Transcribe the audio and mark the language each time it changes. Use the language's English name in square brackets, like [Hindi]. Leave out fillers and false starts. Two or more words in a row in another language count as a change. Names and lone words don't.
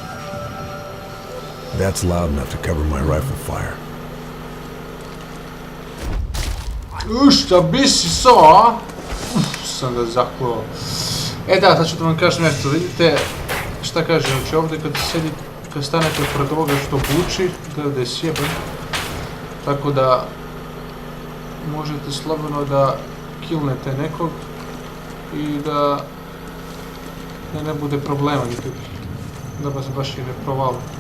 [English] That's loud enough to cover my rifle fire. [Serbian] Šta bi si so? Sam ga zaklao. E da, sad ću da vam kažem nešto, vidite šta kažem, znači ovdje kad stanete pred ovoga što buči, da je sjeban, tako da možete slobodno da killnete nekog i da ne bude problema nikakvih, da vas baš i ne provali.